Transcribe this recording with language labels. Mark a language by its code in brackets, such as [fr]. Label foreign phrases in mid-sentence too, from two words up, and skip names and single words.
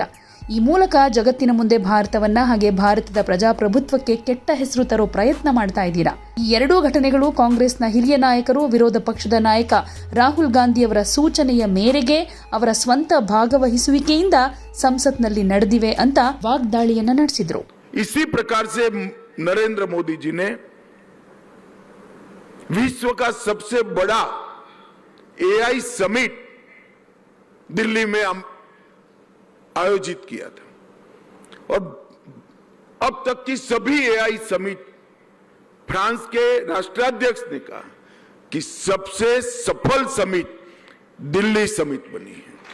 [kn] ಈ ಮೂಲಕ ಜಗತ್ತಿನ ಮುಂದೆ ಭಾರತವನ್ನ ಹಾಗೆ ಭಾರತದ ಪ್ರಜಾಪ್ರಭುತ್ವಕ್ಕೆ ಕೆಟ್ಟ ಹೆಸರು ತರೋ ಪ್ರಯತ್ನ ಮಾಡ್ತಾ ಇದ್ದೀರಾ. ಈ ಎರಡೂ ಘಟನೆಗಳು ಕಾಂಗ್ರೆಸ್ನ ಹಿರಿಯ ನಾಯಕರು, ವಿರೋಧ ಪಕ್ಷದ ನಾಯಕ ರಾಹುಲ್ ಗಾಂಧಿ ಅವರ ಸೂಚನೆಯ ಮೇರೆಗೆ ಅವರ ಸ್ವಂತ ಭಾಗವಹಿಸುವಿಕೆಯಿಂದ ಸಂಸತ್ನಲ್ಲಿ ನಡೆದಿವೆ ಅಂತ ವಾಗ್ದಾಳಿಯನ್ನ ನಡೆಸಿದ್ರು. [hi] इसी प्रकार से नरेंद्र मोदी जी ने विश्व का सबसे बड़ा एआई समिट दिल्ली में आयोजित किया था और अब तक की सभी एआई समिट फ्रांस के राष्ट्राध्यक्ष ने कहा कि सबसे सफल समिट दिल्ली समिट बनी है।